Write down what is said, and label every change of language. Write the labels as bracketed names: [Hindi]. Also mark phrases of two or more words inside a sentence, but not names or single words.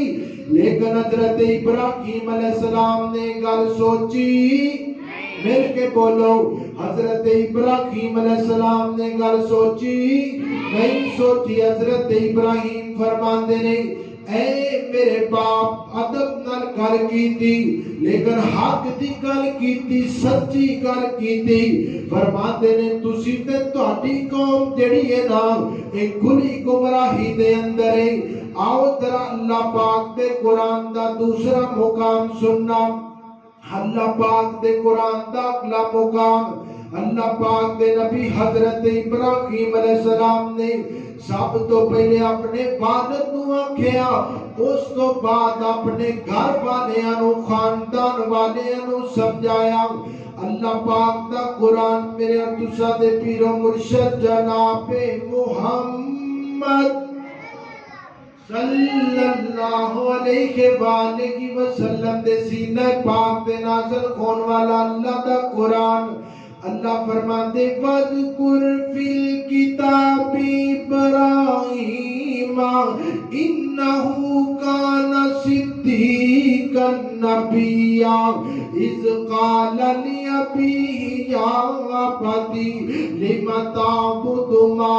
[Punjabi] لیکن حضرت ابراہیم علیہ السلام نے گل سوچی، مل کے بولو، حضرت ابراہیم علیہ السلام نے گل سوچی نہیں سوچی۔ حضرت ابراہیم فرماندے نہیں، اے میرے باپ ادب نال گل کیتی، لیکن حق دی گل کیتی، سچی گل کیتی۔ فرماندے نے تسی تے تہاڈی قوم جڑی ہے نا ایک کھلی گمراہی دے اندر ہے۔ آؤ ذرا اللہ پاک دے قرآن دا دوسرا مقام سننا۔ اللہ پاک دے قرآن دا اگلا مقام، اللہ پاک دے نبی حضرت ابراہیم علیہ السلام نے سب تو پہلے اپنے والد نو آکھیا، اس تو بعد اپنے گھر والیاں نو، خاندان والیاں نو سمجھایا۔ اللہ پاک دا قرآن میرے اور تسا دے پیر و مرشد جناب محمد صلی اللہ علیہ وآلہ وسلم دے سینہ پاک دے نازل خون والا اللہ دا قرآن۔ اللہ فرماندے [Arabic] وَذْكُرْ فِي الْكِتَابِ إِبْرَاهِيمَ إِنَّهُ كَانَ صِدِّيقًا نَبِيًّا إِذْ قَالَ لِأَبِيهِ يَا أَبَتِ لِمَ تَعْبُدُ مَا